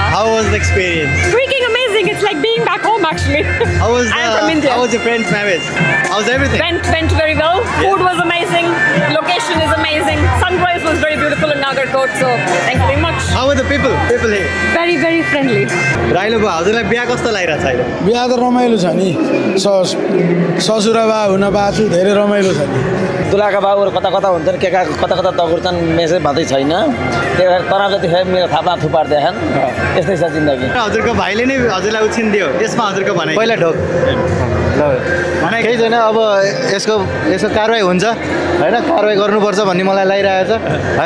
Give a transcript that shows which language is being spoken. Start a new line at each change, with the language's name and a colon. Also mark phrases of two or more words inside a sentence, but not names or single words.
English: How was the experience? Freaking amazing! It's like being back home, actually. How was I'm from India. How was your friend's marriage? How's everything? Went very well. Food was amazing. Location is amazing. Sunrise was very beautiful in Nagarkot. So thank you very much. How are the people? People here. Very, very friendly.
Nepali: राइलो बा हजुरलाई बिहा कस्तो लागिरहेछ अहिले? बिहा त रमाइलो छ नि ससुराबा हुन पाछु धेरै रमाइलो छ नि दुलाका बाबुहरू कता कता हुन्छन् के कता कता दगुर्छन् मेसेज भन्दै छैन त्यही भएर तनाव जति खाए मेरो थापा थुपार्दैछन् यस्तै छ जिन्दगी हजुरको भाइले नै हजुरलाई उछिन दियो यसमा हजुरको भनाइ पहिला ढोक केही छैन अब यसको कारवाही हुन्छ होइन, कारवाही गर्नुपर्छ भन्ने मलाई लागिरहेको छ है।